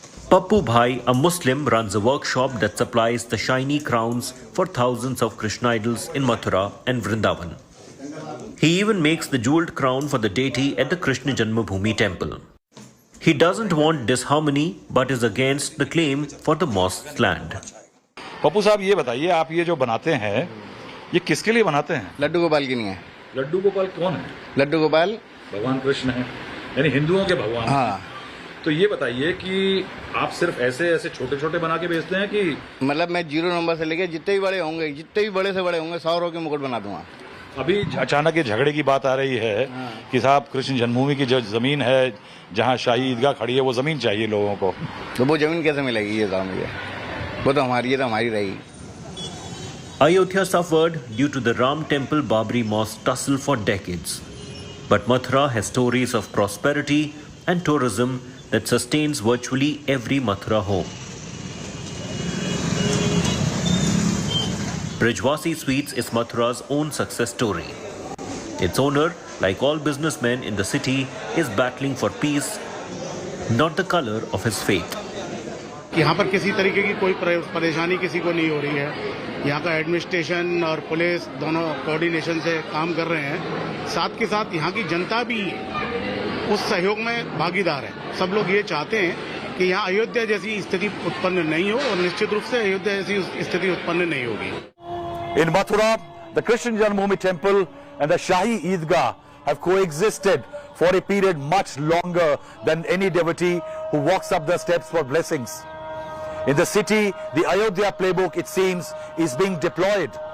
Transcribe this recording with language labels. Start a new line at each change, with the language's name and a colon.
English: Pappu Bhai, a Muslim, runs a workshop that supplies the shiny crowns for thousands of Krishna idols in Mathura and Vrindavan. He even makes the jeweled crown for the deity at the Krishna Janmabhoomi temple. He doesn't want disharmony but is against the claim for the mosque's land.
Hindi: Pappu साहब ये बताइए, आप ये जो बनाते हैं ये किसके लिए बनाते हैं? लड्डू गोपाल के लिए। लड्डू गोपाल कौन है? लड्डू गोपाल भगवान कृष्ण है, यानी हिंदुओं के भगवान। हाँ। तो ये बताइए कि आप सिर्फ ऐसे छोटे छोटे बना के बेचते हैं कि मतलब मैं 0 नंबर से लेके जितने भी बड़े होंगे, जितने भी बड़े से बड़े होंगे 100 के मुकुट बना दूंगा। अभी अचानक ये झगड़े की बात आ रही है कि साहब कृष्ण जन्मभूमि की जो जमीन है जहाँ शाही ईदगाह खड़ी है वो जमीन चाहिए लोगों को। तो वो जमीन कैसे मिलेगी? ये साहब मुझे वो तो हमारी है, तो हमारी रहेगी।
English: Ayodhya suffered due to the Ram Temple Babri Mosque tussle for decades. But Mathura has stories of prosperity and tourism that sustains virtually every Mathura home. Brijwasi Sweets is Mathura's own success story. Its owner, like all businessmen in the city, is battling for peace, not the color of his faith.
Hindi: यहाँ पर किसी तरीके की कोई परेशानी किसी को नहीं हो रही है। यहाँ का एडमिनिस्ट्रेशन और पुलिस दोनों कोऑर्डिनेशन से काम कर रहे हैं। साथ के साथ यहाँ की जनता भी उस सहयोग में भागीदार है। सब लोग ये चाहते हैं कि यहाँ अयोध्या जैसी स्थिति उत्पन्न नहीं हो और निश्चित रूप से अयोध्या जैसी स्थिति उत्पन्न नहीं होगी।
English: In Mathura, the Christian Janmabhoomi temple and the Shahi Eidgah have coexisted for a period much longer than any devotee who walks up the steps for blessings. In the city, the Ayodhya playbook, it seems, is being deployed.